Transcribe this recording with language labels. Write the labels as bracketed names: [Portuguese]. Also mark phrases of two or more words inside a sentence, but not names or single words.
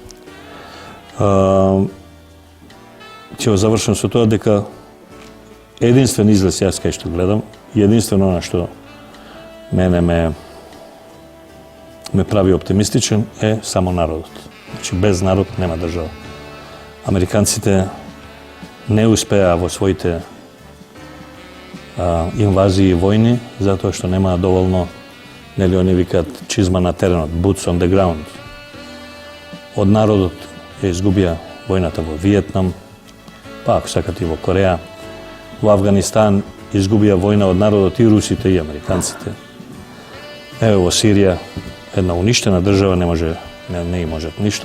[Macedonian] Ќе го завршам со тоа дека единствен излез јас кај што гледам, единствено она што мене ме прави оптимистичен е само народот. Значи без народ нема држава. Американците не успеа во своите инвазии и војни затоа што нема доволно, нели они викаат чизма на теренот, [English] boots on the ground. [Macedonian] Од народот ја изгубија војната во Виетнам, па ако сакате и во Кореја, во Авганистан изгубија војна од народот и русите и американците. Еве во Сирија една уништена држава не и можат ништо.